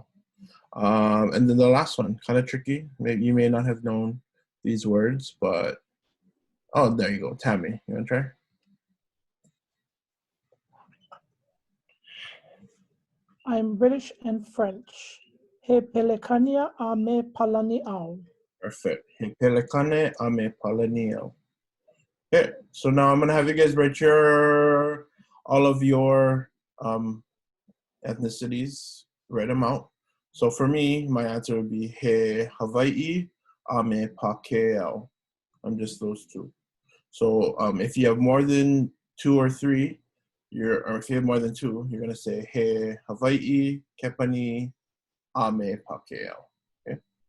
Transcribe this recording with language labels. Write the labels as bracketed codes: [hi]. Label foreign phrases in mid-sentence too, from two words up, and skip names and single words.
[en] And then the last one, kind of tricky. Maybe you may not have known these words, but oh, there you go, Tammy. You wanna try? I'm British and French. [haw] He pelekania ame palani au. [en] Perfect. [haw] He pelekane ame palani au. [en] Okay, so now I'm gonna have you guys write all of your ethnicities. Write them out. So for me, my answer would be [haw] He Hawaii ame Pākehā. [en] I'm just those 2. So if you have more than 2 or 3, or if you have more than 2, you're gonna say [haw] He Hawaii Kepani ame Pākehā. [en] Okay.